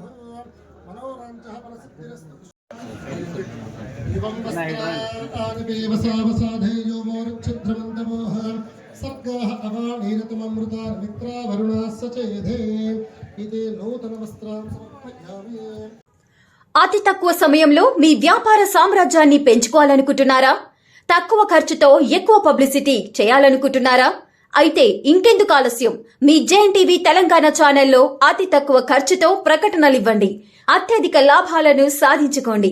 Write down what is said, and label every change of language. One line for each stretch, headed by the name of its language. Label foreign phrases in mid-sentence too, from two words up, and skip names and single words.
Sanskrit: मनोराञ्चः फलसिद्धिरस्तु। सर्गाः अवाणीरत ऋतुममृता वरुणाः सचेधे इति नूतनवस्त्रां समर्पयामि।
Telugu: అతి తక్కువ సమయంలో మీ వ్యాపార సామ్రాజ్యాన్ని పెంచుకోవాలనుకుంటున్నారా? తక్కువ ఖర్చుతో ఎక్కువ పబ్లిసిటీ చేయాలనుకుంటున్నారా? అయితే ఇంకెందుకు ఆలస్యం? మీ జేఎన్టీవీ తెలంగాణ ఛానల్లో అతి తక్కువ ఖర్చుతో ప్రకటనలివ్వండి. అత్యధిక లాభాలను సాధించుకోండి.